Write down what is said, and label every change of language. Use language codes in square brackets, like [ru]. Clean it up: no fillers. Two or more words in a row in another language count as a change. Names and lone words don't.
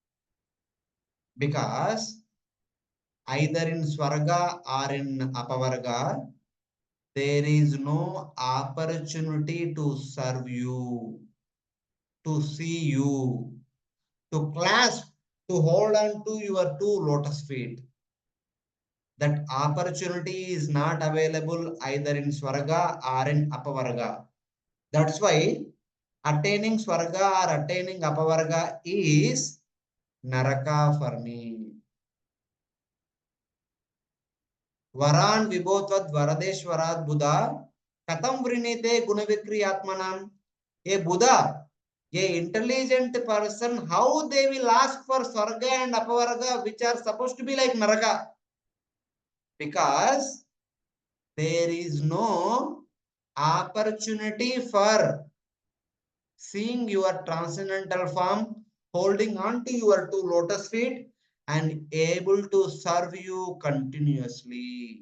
[en] Because either in Swarga or in Apavarga, there is no opportunity to serve you, to see you, to clasp, to hold on to your two lotus feet. That opportunity is not available either in Swarga or in Apavarga. That's why attaining Swarga or attaining Apavarga is Naraka for me. [sa] Varan vibhotvad varadeshvarat Buddha katam vrinite gunavikriyatmanam. [en] A Buddha, a intelligent person, how they will ask for Swarga and Apavarga, which are supposed to be like Naraka? Because there is no opportunity for seeing your transcendental form, holding on to your two lotus feet, and able to serve you continuously.